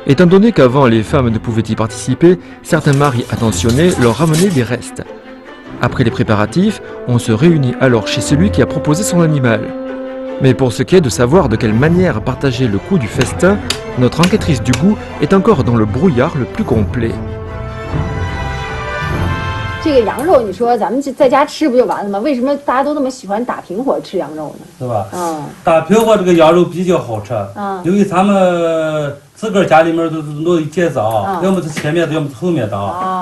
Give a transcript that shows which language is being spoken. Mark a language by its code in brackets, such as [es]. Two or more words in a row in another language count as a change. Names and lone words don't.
[fr] Étant donné qu'avant les femmes ne pouvaient y participer, certains maris attentionnés leur ramenaient des restes. Après les préparatifs, on se réunit alors chez celui qui a proposé son animal. Mais pour ce qui est de savoir de quelle manière partager le coût du festin, notre enquêtrice du goût est encore dans le brouillard le plus complet. [zh] 这个羊肉，你说咱们在家吃不就完了吗？为什么大家都那么喜欢打平火吃羊肉呢？是吧？打平火这个羊肉比较好吃，因为咱们自个儿家里面都弄一节子啊，要么是前面的，要么是后面的啊。